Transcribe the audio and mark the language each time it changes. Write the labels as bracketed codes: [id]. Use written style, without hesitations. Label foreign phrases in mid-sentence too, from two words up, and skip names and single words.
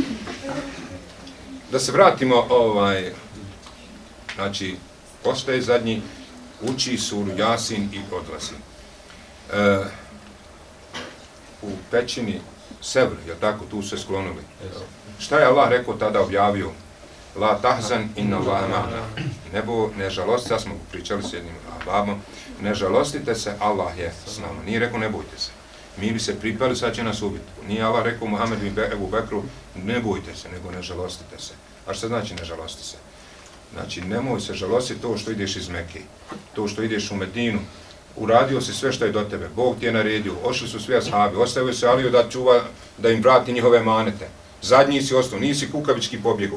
[bs] Da se vratimo, znači, postaje zadnji, uči suru Jasin i odlazi. U pećini Sevr, je tako, tu se sklonili. Šta je Allah rekao tada, objavio? [ar] لا تحزن إن الله معنا. [bs] Nebo, ne žalosti, sad smo pričali s jednim babom, ne žalostite se, Allah je s nama. Nije rekao, ne bojte se. Mi bi se pripali, sad će nas ubiti. Nije Allah rekao Muhammedu i Ebu Bekru, ne bojte se, nego ne žalostite se. A što znači ne žalosti se? Znači, nemoj se žalostiti to što ideš iz Mekke, to što ideš u Medinu, uradio si sve što je do tebe, Bog ti je naredio, ošli su svi ashabi, ostavio se Aliju da čuva, da im vrati njihove manete, zadnji si ostao, nisi kukavički pobjegao.